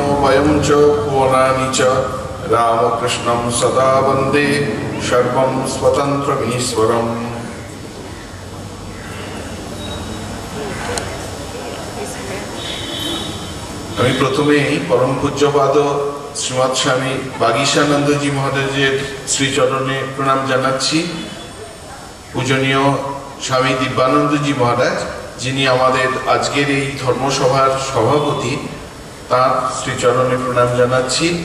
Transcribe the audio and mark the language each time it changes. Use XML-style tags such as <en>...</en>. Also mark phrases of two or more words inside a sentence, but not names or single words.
<sa>वयं च भुवनानि च रामकृष्णं सदा वन्दे सर्वं स्वतन्त्रमीश्वरम्।</sa> <bn>আমি প্রথমেই পরম পূজ্যপাদ শ্রীমৎ স্বামী বাগীশানন্দজি মহারাজের শ্রীচরণে প্রণাম জানাচ্ছি। পূজনীয় স্বামী দিব্যানন্দজি মহারাজ, যিনি আমাদের আজকের এই ধর্মসভার সভাপতি, তার শ্রীচরণে প্রণাম জানাচ্ছি।</bn>